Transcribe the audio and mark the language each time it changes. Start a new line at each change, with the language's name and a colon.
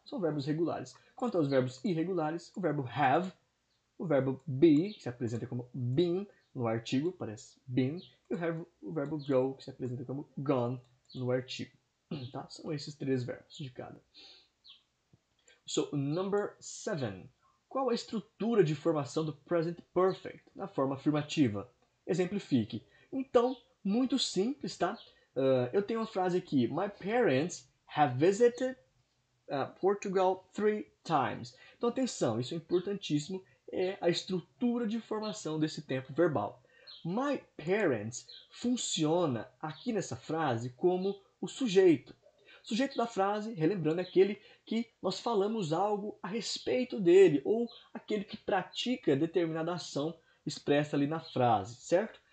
Portuguese: São verbos regulares. Quanto aos verbos irregulares, o verbo have, o verbo be, que se apresenta como been no artigo, aparece been, e o verbo go, que se apresenta como gone no artigo. Tá? São esses 3 verbos de cada.
English: So, number 7.
Portuguese: Qual a estrutura de formação do present perfect na forma afirmativa? Exemplifique. Então, muito simples, tá? Eu tenho uma frase aqui.
English: My parents have visited Portugal 3 times.
Portuguese: Então, atenção, isso é importantíssimo. É a estrutura de formação desse tempo verbal. My parents funciona aqui nessa frase como o sujeito. O sujeito da frase, relembrando, é aquele que nós falamos algo a respeito dele, ou aquele que pratica determinada ação expressa ali na frase, certo?